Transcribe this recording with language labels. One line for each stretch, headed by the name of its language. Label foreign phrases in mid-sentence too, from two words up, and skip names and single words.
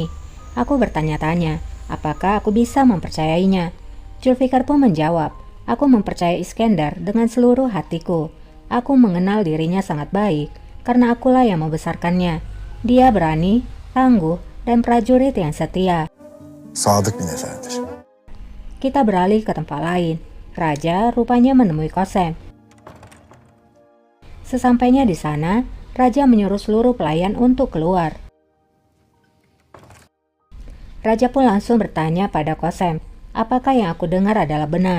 Indonesian: Aku bertanya-tanya, apakah aku bisa mempercayainya? Zulfikar pun menjawab, aku mempercayai Iskandar dengan seluruh hatiku. Aku mengenal dirinya sangat baik, karena akulah yang membesarkannya. Dia berani, tangguh, dan prajurit yang setia.
Turkish: Sadık bir neferdir.
Indonesian: Kita beralih ke tempat lain. Raja rupanya menemui Kosem. Sesampainya di sana, Raja menyuruh seluruh pelayan untuk keluar. Raja pun langsung bertanya pada Kosem, apakah yang aku dengar adalah benar?